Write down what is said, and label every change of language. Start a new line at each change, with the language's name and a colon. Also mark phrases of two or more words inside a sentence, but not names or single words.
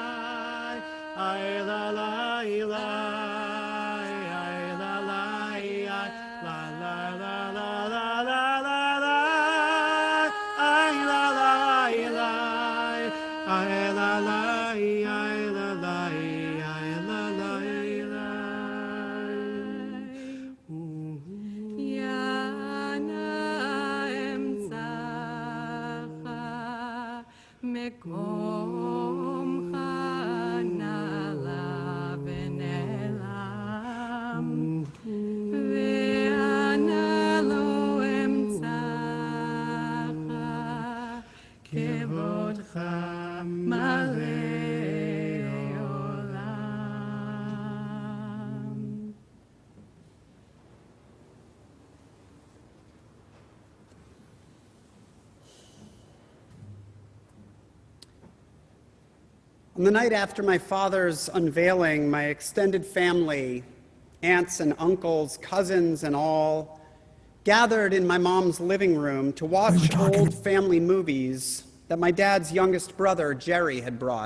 Hebrew: ay la la la ay la la la la la la la la la la ay la la la ay la la ay la la ay la la yana אמצאך מקומך נעלה ונעלם ואנה לא אמצאך כבודך מלא עולם.
English: On the night after my father's unveiling, my extended family, aunts and uncles, cousins and all, gathered in my mom's living room to watch old family movies that my dad's youngest brother, Jerry, had brought.